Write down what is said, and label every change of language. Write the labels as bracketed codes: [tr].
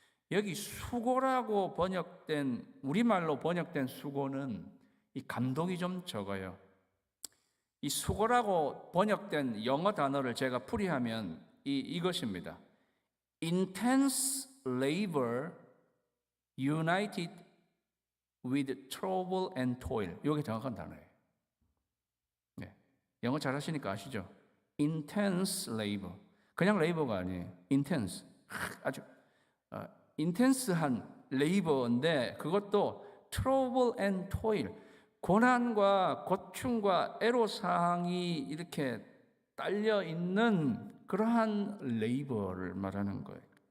[ko] 여기 수고라고 번역된, 우리말로 번역된 수고는 이 감독이 좀 적어요. 이 수고라고 번역된 영어 단어를 제가 풀이하면 이것입니다. [en] Intense labor united with trouble and toil. [ko] 이게 정확한 단어예요. 영어 잘하시니까 아시죠? [en] Intense labor. [ko] 그냥 레이버가 아니에요. Intense. 아주 인텐스한 레이버인데 그것도 [en] trouble and toil. [ko] 고난과 고충과 애로사항이 이렇게 딸려 있는 그러한 레이버를 말하는 거예요.